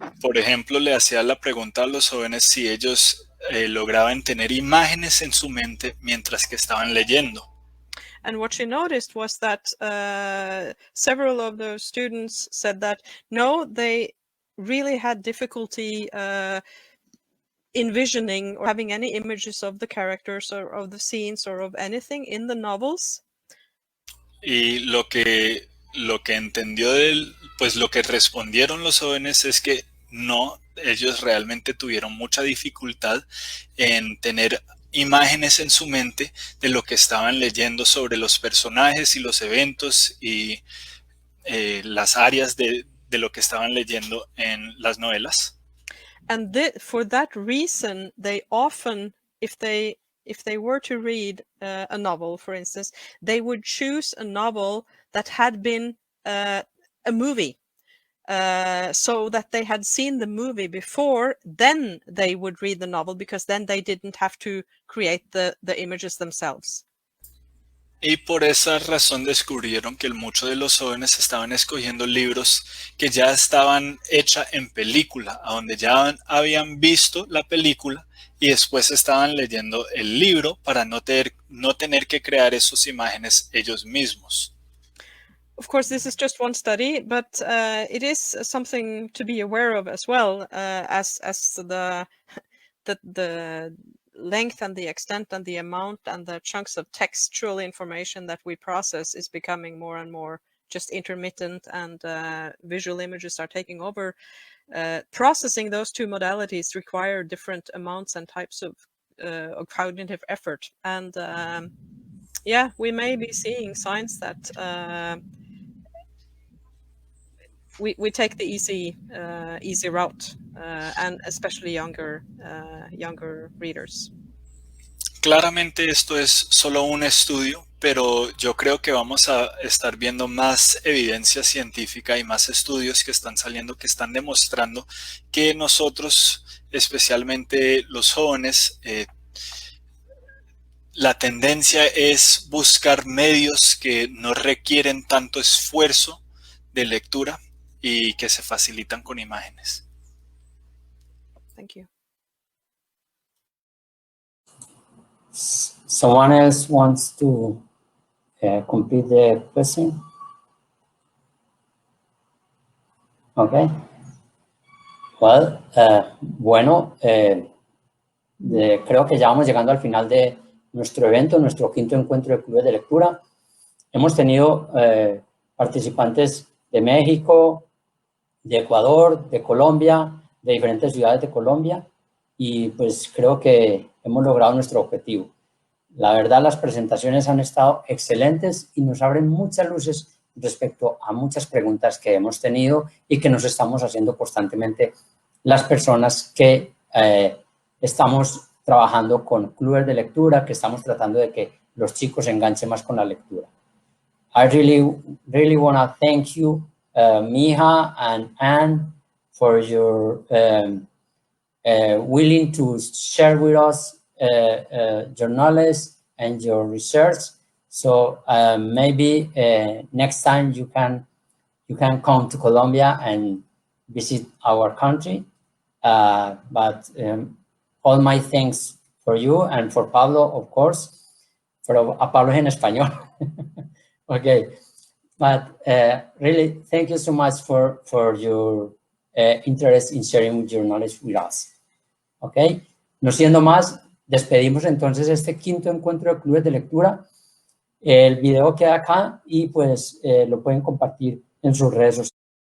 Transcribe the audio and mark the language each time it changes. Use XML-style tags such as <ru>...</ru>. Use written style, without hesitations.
<es>Por ejemplo, le hacía la pregunta a los jóvenes si ellos lograban tener imágenes en su mente mientras que estaban leyendo.</es> <en>And what she noticed was that several of those students said that no, they really had difficulty envisioning or having any images of the characters or of the scenes or of anything in the novels.</en> <es>Y lo que entendió pues lo que respondieron los jóvenes es que no, ellos realmente tuvieron mucha dificultad en tener imágenes en su mente de lo que estaban leyendo sobre los personajes y los eventos y las áreas de lo que estaban leyendo en las novelas.</es> <en>And for that reason, they often, if they were to read a novel, for instance, they would choose a novel that had been a movie, so that they had seen the movie before, then they would read the novel, because then they didn't have to create the images themselves.</en> <es>Y por esa razón descubrieron que muchos de los jóvenes estaban escogiendo libros que ya estaban hechos en película, a donde ya habían visto la película y después estaban leyendo el libro para no tener que crear esas imágenes ellos mismos.</es> <en>Of course, this is just one study, but it is something to be aware of as well, as the length and the extent and the amount and the chunks of textual information that we process is becoming more and more just intermittent, and visual images are taking over. Processing those two modalities require different amounts and types of cognitive effort. And yeah, we may be seeing signs that we take the easy route, and especially younger readers.</en> <es>Claramente esto es solo un estudio, pero yo creo que vamos a estar viendo más evidencia científica y más estudios que están saliendo, que están demostrando que nosotros, especialmente los jóvenes, la tendencia es buscar medios que no requieren tanto esfuerzo de lectura y que se facilitan con imágenes.</es> <en>Thank you. Someone else wants to complete the question? Okay.</en> <es>Well, bueno, creo que ya vamos llegando al final de nuestro evento, nuestro quinto encuentro de clubes de lectura. Hemos tenido participantes de México, de Ecuador, de Colombia, de diferentes ciudades de Colombia, y pues creo que hemos logrado nuestro objetivo. La verdad, las presentaciones han estado excelentes y nos abren muchas luces respecto a muchas preguntas que hemos tenido y que nos estamos haciendo constantemente las personas que estamos trabajando con clubes de lectura, que estamos tratando de que los chicos se enganchen más con la lectura.</es> <en>I really want to thank you, Mija and Anne, for your willing to share with us your knowledge and your research. So maybe next time you can come to Colombia and visit our country. But all my thanks for you and for Pablo, of course.</en> <es>A Pablo en español.</es> <en>Okay, but really thank you so much for your interest in sharing your knowledge with us.</en> <es>Okay, no siendo más, despedimos entonces este quinto encuentro de clubes de lectura. El video queda acá y pues lo pueden compartir en sus redes sociales.</es>